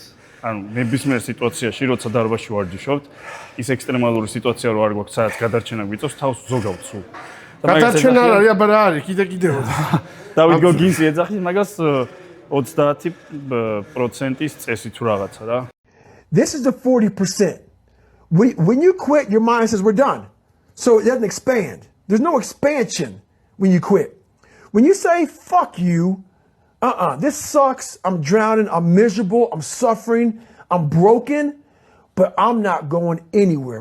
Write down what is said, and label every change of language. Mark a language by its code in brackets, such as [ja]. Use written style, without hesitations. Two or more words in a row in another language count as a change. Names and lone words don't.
[ka] ანუ ნებისმიერ სიტუაციაში როცა დარბაზში ვარჯიშობთ, ის ექსტრემალური სიტუაცია რო არ გვაქვს, სადაც გადარჩენა გვიწევს, თავს ზოგავთ სულ. გადარჩენა არ არის, აბა რა არის, კიდეო. დავით გოგინსი ეძახის მაგას 30%-ის წესი თუ რაღაცა რა. [en] This is the 40%. When you quit, your mind says we're done. So it doesn't expand. There's no expansion when you quit. When you say, fuck you, this sucks, I'm drowning, I'm miserable, I'm suffering, I'm broken, but I'm not going anywhere.